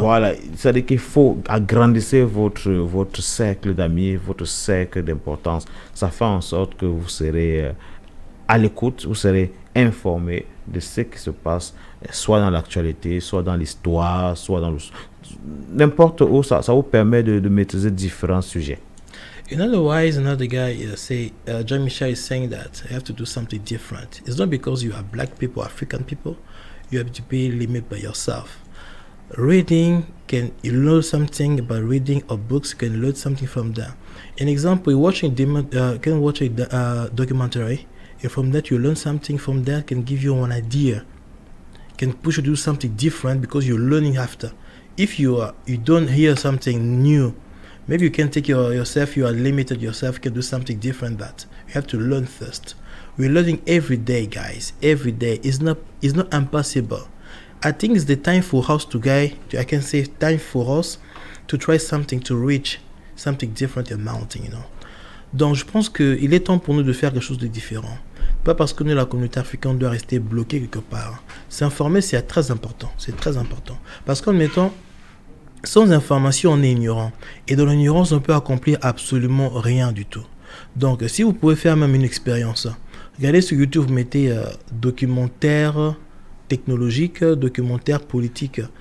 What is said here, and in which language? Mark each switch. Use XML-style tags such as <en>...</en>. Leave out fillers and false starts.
<fr>Voilà, c'est-à-dire qu'il faut agrandir votre cercle d'amis, votre cercle d'importance. Ça fait en sorte que vous serez à l'écoute, vous serez informé de ce qui se passe, soit dans l'actualité, soit dans l'histoire, soit dans n'importe où. Ça vous permet de maîtriser différents sujets.</fr> <en>In other words, another guy Jean-Michel is saying that you have to do something different. It's not because you are black people, African people. You have to be limited by yourself. Reading, you learn something about reading or books, you can learn something from that. An example, you can watch a documentary, and from that you learn something from that, can give you an idea, can push you to do something different because you're learning after. If you don't hear something new, maybe you can take yourself, you are limited yourself, you can do something different, but you have to learn first. We're learning every day, guys. Every day. It's not impossible. I think it's the time for us I can say time for us to try something, to reach something different in mountain, you know.</en> <fr>Donc, je pense qu'il est temps pour nous de faire quelque chose de différent. Pas parce que nous, la communauté africaine, doit rester bloquée quelque part. S'informer, c'est très important. C'est très important. Parce qu'en mettant sans information, on est ignorant. Et dans l'ignorance, on peut accomplir absolument rien du tout. Donc, si vous pouvez faire même une expérience, regardez sur YouTube, vous mettez documentaire technologique, documentaire politique.</fr>